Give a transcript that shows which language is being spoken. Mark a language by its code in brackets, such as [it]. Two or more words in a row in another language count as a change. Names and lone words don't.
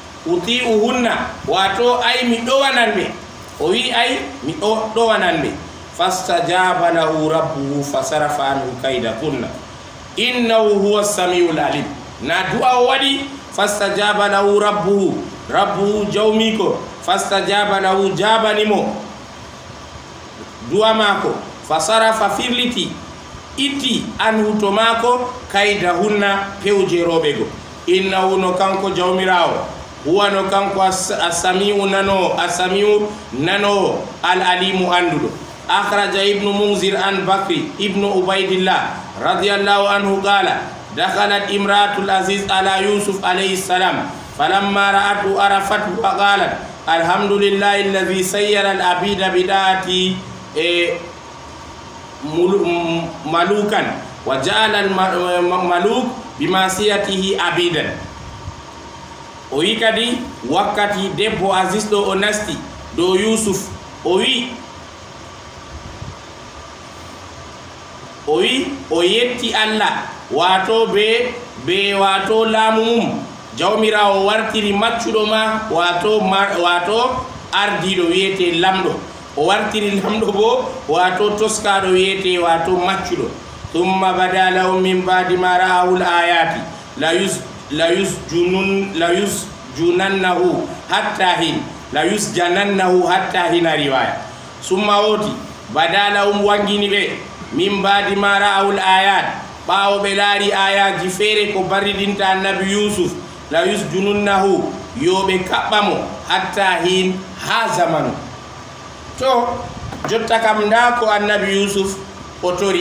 [ff] wato ay mi ɗowanan ɓe o wi ay mi ɗowanan ɓe [ar] فاستجاب له ربه فصرف عنه كيدهن إنه هو السميع العليم [ff] na du'a o waɗi [ar] فاستجاب له ربه [ff] jawmi ko [ar] فاستجاب له [ff] jabanimo du'a mako fasarafa firliti itti anhu to mako [ar] كيدهن [ff] pewje roɓe go innahu no kanko jawmirawo huwa no kanko asamiu [ar] nano العليم anduɗo أخرج ابن المنذر عن بكر بن عبيد الله رضي الله عنه قال دخلت امرأة العزيز على يوسف عليه السلام فلما رأته عرفته وقالت الحمد لله الذي صير العبيد بطاعته ملوكا وجعل الملوك بمعصيته عبيدا [ff] o wi kadi wakkati debbo aziz ɗo o nasti do yusuf o wi o yetti allah wato be wato laamu mum jawmirawo wartiri maccuɗo ma wato ardiɗo wiyete lamɗo o wartiri lamɗo bo wato toskaɗo wiyete wato maccuɗo [ar] ثم بدا لهم من بعد ما رأوا الآيات لـ يسجننه حتى حين [ff] riwaya summa woti [ar] بدا لهم [ff] wangini ɓe [ar] من بعد ما رأوا الآيات [ff] ɓawo ɓe laari ayaji feere ko barridinta annabi yusuf [ar] ليسجننه [ff] yo ɓe kaɓɓamo [ar] حتى حين [ff] ha zamanu to jotta kam nda ko annabi yusuf o tori